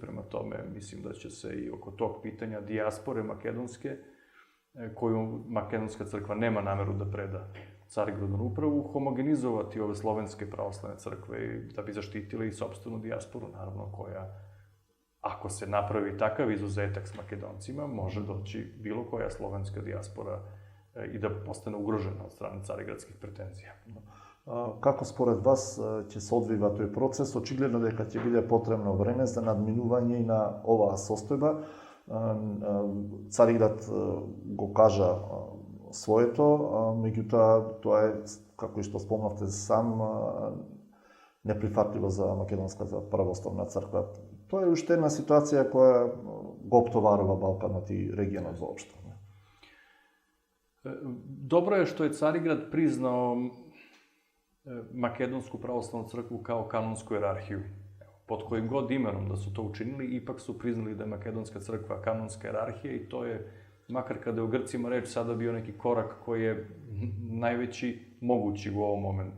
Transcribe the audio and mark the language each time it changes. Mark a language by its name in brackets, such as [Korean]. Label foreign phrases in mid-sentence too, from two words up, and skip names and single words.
[Serbian] Prema tome, mislim da će se i oko tog pitanja dijaspore makedonske, koju Makedonska crkva nema nameru da preda Carigradnu upravu, homogenizovati ove slovenske pravoslavne crkve da bi zaštitile i sopstvenu dijasporu, naravno, koja, ako se napravi takav izuzetak s Makedoncima, može doći bilo koja slovenska dijaspora i da postane ugrožena od strane carigradskih pretenzija. [Macedonian] Како според вас ќе се одвива тој процес? Очигледно дека ќе биде потребно време за надминување и на оваа состојба. Цариград го кажа своето, меѓутоа тоа е, како и што спомнавте сам, неприфатливо за Македонската православна црква. Тоа е уште една ситуација која го оптоварува Балканот и регионот воопшто. [Serbian] Dobro je što je Carigrad priznao Makedonsku pravoslavnu crkvu kao kanonsku jerarhiju. Pod kojim god imenom da su to učinili, ipak su priznali da je Makedonska crkva kanonska jerarhija i to je, makar kada je u Grcima reč, sada bio neki korak koji je najveći mogući u ovom momentu.